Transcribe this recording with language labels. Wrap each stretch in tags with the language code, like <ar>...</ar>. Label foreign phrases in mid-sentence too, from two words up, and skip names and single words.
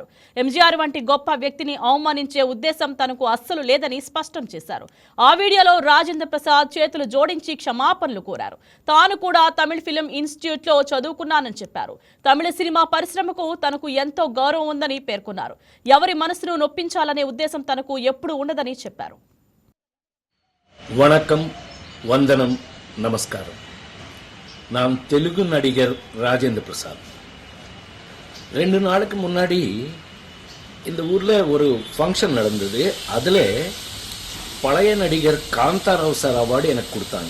<te>ఎంజీఆర్ వంటి గొప్ప వ్యక్తిని అవమానించే ఉద్దేశం తనకు అస్సలు లేదని స్పష్టం చేశారు. ఆ వీడియోలో రాజేంద్ర ప్రసాద్ చేతులు జోడించి క్షమాపణలు కోరారు. తాను కూడా తమిళ</te> <en>film institute</en> <te>లో చదువుకున్నానని చెప్పారు. తమిళ సినిమా పరిశ్రమకు తనకు ఎంతో గౌరవం ఉందని పేర్కొన్నారు. ఎవరి మనసును నొప్పించాలనే ఉద్దేశం తనకు ఎప్పుడూ ఉండదని చెప్పారు.</te> <ta>வணக்கம், வந்தனம், நமஸ்காரம். நான் தெலுங்கு நடிகர் ராஜேந்திர பிரசாத். 2 நாளுக்கு முன்னாடி இந்த ஊர்ல ஒரு ஃபங்க்ஷன் நடந்தது. அதுல பழைய நடிகர் காந்தாராவ்</ta> <en>sir award</en> <ta>எனக்கு கொடுத்தாங்க.</ta>